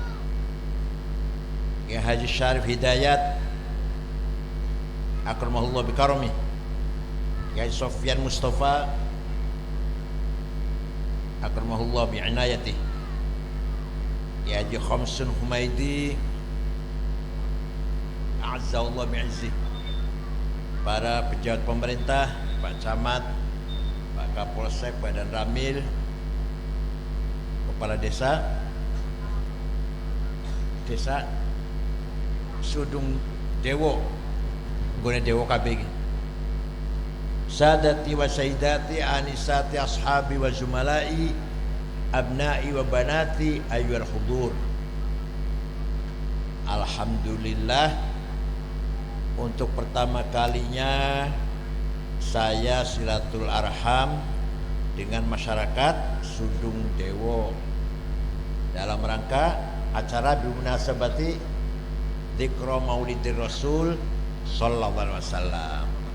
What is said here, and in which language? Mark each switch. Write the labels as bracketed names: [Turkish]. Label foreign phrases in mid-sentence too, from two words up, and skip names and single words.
[Arabic] كي حجي الشارف هدايات أكرمه الله بكرمه كي حجي سفيان مصطفى أكرمه الله بعنايته كي حجي خمس حميدي أعز الله بعزه [Indonesian] para pejabat pemerintah, Pak Camat, Pak Kapolsek, Pak Dan Ramil, Kepala Desa Sudung Dewo, Gune Dewo KB. [Arabic] سادتي وسيداتي آنساتي أصحابي وزملائي أبنائي وبناتي أيها الحضور. [Indonesian] Alhamdulillah, untuk pertama kalinya saya [Arabic] صلة الأرحام [Indonesian] dengan masyarakat Sudung Dewo dalam rangka acara [Arabic] بمناسبة ذكرى مولد الرسول صلى الله عليه وسلم.